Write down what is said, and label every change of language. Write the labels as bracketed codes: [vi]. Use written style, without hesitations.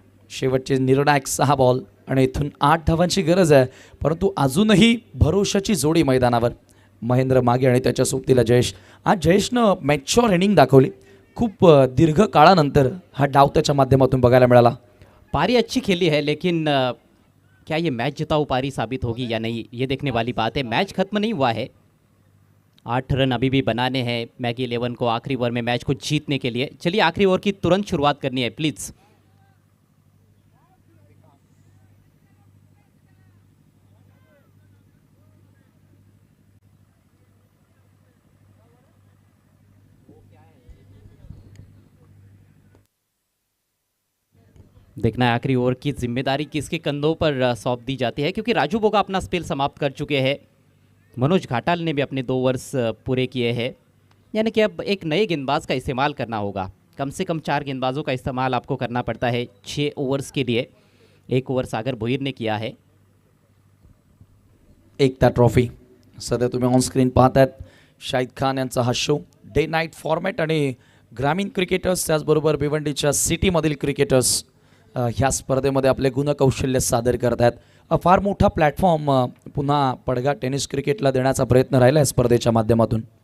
[mr] शेवटचे निर्णायक 6 बॉल आणि इथून 8 धावांची गरज आहे, परंतु अजूनही भरोशाची जोडी मैदानावर. महेंद्र मागे आणि त्याच्या सोबतीला जयेश. आज जयेशनं मॅच्युअर इनिंग दाखवली. खूप दीर्घ काळानंतर हा डाव त्याच्या माध्यमातून बघायला मिळाला. [hi] पारी अच्छी खेली है, लेकिन क्या ये मैच जिताऊ पारी साबित होगी या नहीं, ये देखने वाली बात है। मैच खत्म नहीं हुआ है, 8 रन अभी भी बनाने हैं मैगी 11 को आखिरी ओवर में मैच को जीतने के लिए। चलिए, आखिरी ओवर की तुरंत शुरुआत करनी है प्लीज़। देखना है आखिरी ओवर की जिम्मेदारी किसके कंधों पर सौंप दी जाती है, क्योंकि राजू बोगा अपना स्पेल समाप्त कर चुके हैं। मनोज घाटाल ने भी अपने 2 ओवर्स पूरे किए हैं, यानी कि अब एक नए गेंदबाज का इस्तेमाल करना होगा। कम से कम 4 गेंदबाजों का इस्तेमाल आपको करना पड़ता है 6 ओवर्स के लिए। 1 ओवर सागर भोईर ने किया है। [mr] एकता ट्रॉफी सध्या तुम्ही ऑन स्क्रीन पाहतायत. शाहिद खान यांचा हा शो डे नाईट फॉर्मॅट आणि ग्रामीण क्रिकेटर्स त्याचबरोबर भिवंडीच्या सिटीमधील क्रिकेटर्स ह्या स्पर्धेमध्ये आपले गुणकौशल्य सादर करत आहेत. फार मोठा प्लॅटफॉर्म पुन्हा पडगा टेनिस क्रिकेटला देण्याचा प्रयत्न राहिला आहे स्पर्धेच्या माध्यमातून.